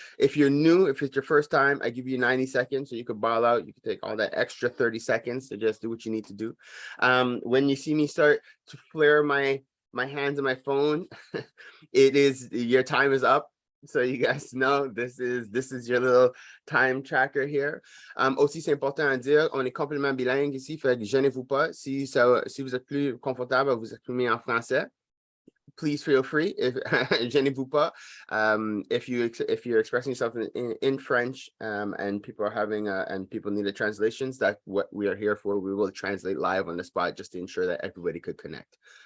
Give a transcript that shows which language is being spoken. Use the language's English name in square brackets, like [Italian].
[English] If you're new, if it's your first time, I give you 90 seconds, so you could ball out. You can take all that extra 30 seconds to just do what you need to do. When you see me start to flare my hands and my phone, your time is up. So you guys know this is your little time tracker here. [French] Aussi, c'est important à dire, on est complètement bilingue ici, fait que gênez-vous pas. Si vous êtes plus confortable à vous exprimer en français, [English] please feel free. [French] Gênez-vous pas. [English] If you're expressing yourself in French, and people are having and people need the translations, that's what we are here for. We will translate live on the spot just to ensure that everybody could connect.